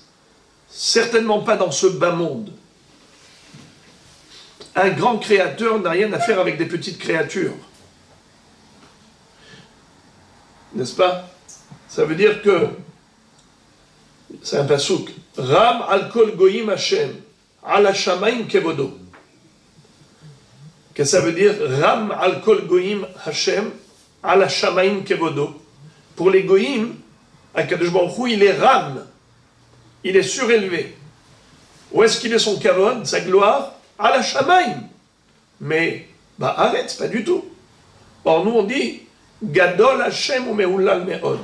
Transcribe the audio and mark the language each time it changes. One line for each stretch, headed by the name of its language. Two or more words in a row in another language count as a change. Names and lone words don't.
French: Certainement pas dans ce bas monde. Un grand créateur n'a rien à faire avec des petites créatures. N'est-ce pas? Ça veut dire que, c'est un pasouk,
Hebrew: רם על כל גוים ה' על השמים כבודו.
French: Qu'est-ce que ça veut dire?
Hebrew: רם על כל גוים ה' על השמים כבודו.
French: Pour les goyim,
Hebrew: הקדוש ברוך הוא,
French: il est Ram, il est surélevé. Où est-ce qu'il est son kavod, sa gloire? À la Shamaim. Mais, arrête, pas du tout. Or, nous on dit,
Hebrew: גדול ה' ומהולל מאוד.